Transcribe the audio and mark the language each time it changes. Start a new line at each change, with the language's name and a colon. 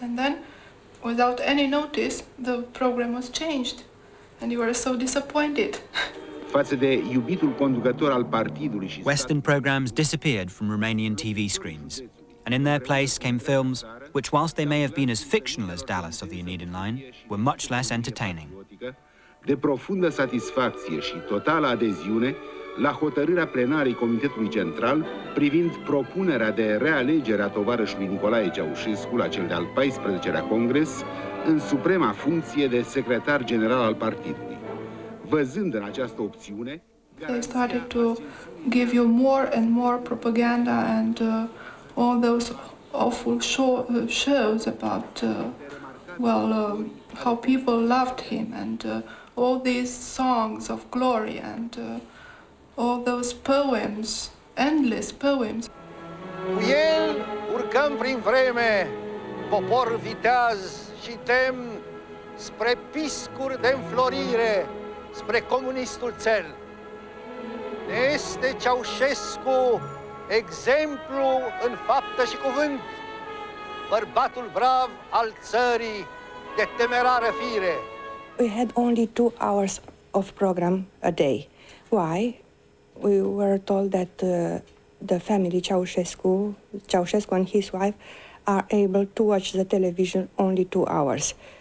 English: And then, without any notice, the program was changed. And you were so disappointed. Western programs disappeared from Romanian TV screens. And in their place came films which, whilst they may have been as fictional as Dallas of the Aniden Line, were much less entertaining.
Romanian: De profundă satisfacție și totală adeziune la hotărârea plenarei Comitetului Central privind propunerea de realegere a tovarășului Nicolae Ceaușescu la cel de-al 14-lea Congres în suprema funcție de secretar general al partidului. Văzând în această opțiune,
English: they started to give you more and more propaganda and all those awful shows about, how people loved him, and all these songs of glory, and all those poems, endless poems.
Romanian: Cu el urcăm prin vreme, popor viteaz și demn, spre piscuri de înflorire, spre comunistul țel. Ne este Ceaușescu exemplu în faptă și cuvânt, bărbatul brav al țării de temerară fire.
English: We had only 2 hours of program a day. Why? We were told that the family Ceausescu and his wife are able to watch the television only 2 hours.